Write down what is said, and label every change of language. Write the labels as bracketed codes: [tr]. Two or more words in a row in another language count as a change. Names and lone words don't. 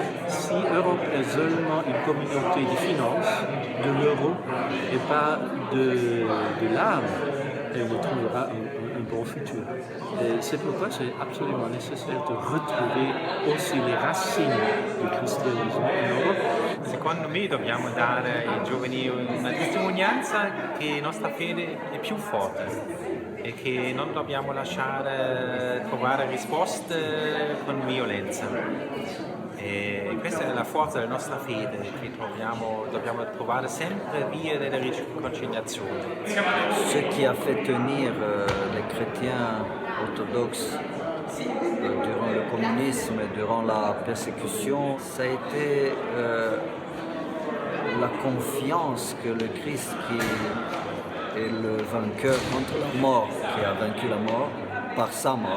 [fr] Si l'Europe est seulement une communauté de finances, de l'euro, et pas de l'âme, elle trouvera un bon futur. Et c'est pourquoi c'est absolument nécessaire de retrouver aussi les racines du christianisme en Europe. [it] Secondo me dobbiamo dare ai giovani una testimonianza che la nostra fede è più forte e che non dobbiamo lasciare trovare risposte con violenza. E questa è la forza della nostra fede, che dobbiamo trovare sempre vie della riconciliazione. [fr] Ce qui a fait tenir les chrétiens orthodoxes durant le communisme et durant la persécution, ça a été la confiance que le Christ qui est le vainqueur contre la mort, qui a vaincu la mort par sa mort.